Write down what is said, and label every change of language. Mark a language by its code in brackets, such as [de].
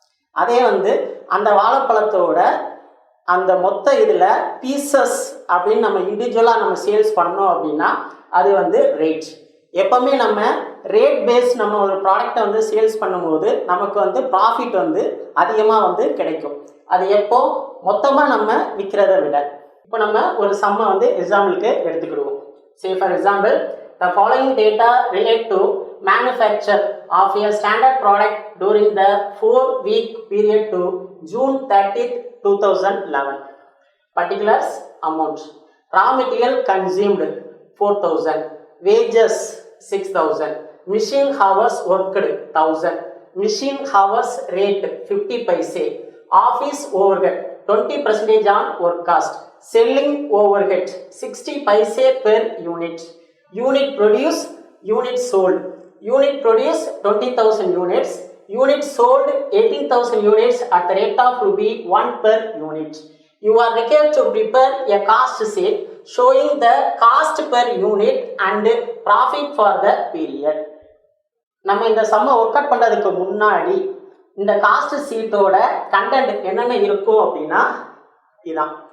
[ta] அதே அந்த வாழைப்பழத்தோட அந்த மொத்த இதில் பீசஸ் அப்படின்னு நம்ம இண்டிவிஜுவலாக நம்ம சேல்ஸ் பண்ணோம் அப்படின்னா அது ரேட். எப்போவுமே நம்ம ரேட் பேஸ் நம்ம ஒரு ப்ராடக்டை சேல்ஸ் பண்ணும்போது நமக்கு ப்ராஃபிட் அதிகமாக கிடைக்கும். அது எப்போ மொத்தமாக நம்ம விற்கிறத விட. இப்போ நம்ம ஒரு சம்மை எக்ஸாம்பிளுக்கு எடுத்துக்கிடுவோம். [en] For example the following data relate to manufacture of a standard product during the 4-week period to June 30th, 2011. Particulars amount: raw material consumed 4,000, wages 6,000, machine hours worked 1,000, machine hours rate 50 paise, office overhead 20% on work cost, selling overhead 60 paise per unit, unit produce, unit sold, unit produce 20,000 units, unit sold 18,000 units at the rate of ₹1 per unit. You are required to prepare a cost sheet showing the cost per unit and profit for the period. [ta] நம்ம இந்த சம்மை work out பண்ணுறதுக்கு முன்னாடி இந்த cost ஷீட்டோட content என்னென்ன இருக்கும் அப்படின்னா இதான்.